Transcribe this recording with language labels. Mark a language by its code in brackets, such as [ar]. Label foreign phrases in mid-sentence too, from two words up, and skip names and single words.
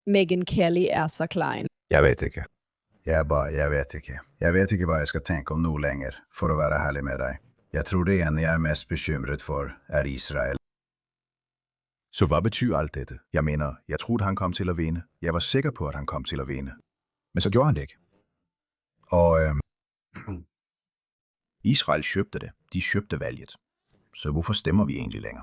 [no] Megyn Kelly er så klein. Jeg vet ikke. Jeg vet ikke. Jeg vet ikke hva jeg skal tenke om noe lenger, for å være ærlig med deg. Jeg tror det ene jeg er mest bekymret for, er Israel. [da] Så hvad betyder alt dette? Jeg mener, jeg troede, han kom til at vinde. Jeg var sikker på, at han kom til at vinde. Men så gjorde han det ikke. Og Israel købte det. De købte valget. Så hvorfor stemmer vi egentlig længere?